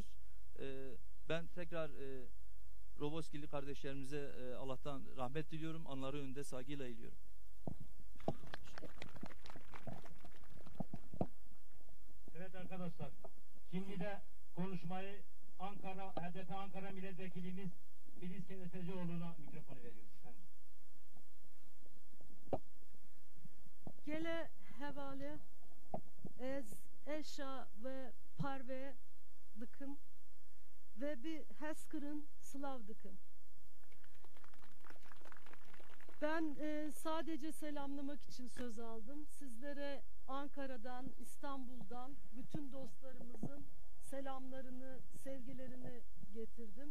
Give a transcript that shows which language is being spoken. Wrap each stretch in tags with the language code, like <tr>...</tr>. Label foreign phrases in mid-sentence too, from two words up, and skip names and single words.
<tr>Ben tekrar Roboskili kardeşlerimize Allah'tan rahmet diliyorum. Anları önünde saygıyla eğiliyorum. Evet arkadaşlar, şimdi de konuşmayı HDP Ankara Milletvekilimiz Filiz Kerestecioğlu'na mikrofonu veriyoruz.</tr> <ku>Gele hevale ez eşa ve parve dıkım ve bir heskırın sılav dıkım.</ku> <tr>Ben sadece selamlamak için söz aldım. Sizlere Ankara'dan, İstanbul'dan bütün dostlarımızın selamlarını, sevgilerini getirdim.</tr>